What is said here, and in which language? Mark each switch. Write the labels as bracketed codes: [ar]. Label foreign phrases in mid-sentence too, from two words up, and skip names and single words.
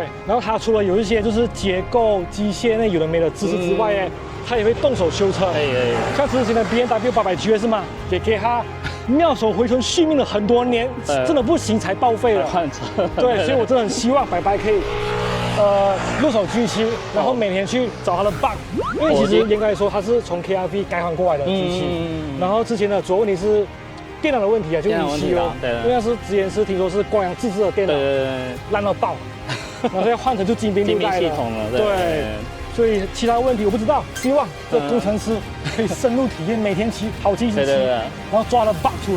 [zh] 然後他除了有一些就是結構、機械那有的沒的知識之外，他也會動手修車。像之前的 BMW 800GS 嘛，也給他妙手回春續命了很多年，真的不行才報廢了。對，所以我真的很希望白白可以入手 G7，然後每天去找他的 bug，因為其實嚴格來說他是從 KRV 改款過來的 G7，然後之前的主要問題是。電腦的問題啊，就7哦，因為那是之前是聽說是光陽自制的電腦，爛到爆，然後現在換成就精兵系統了，對，所以其他問題我不知道，希望這工程師可以深入體驗，每天騎好騎，然後抓了 bug 出來。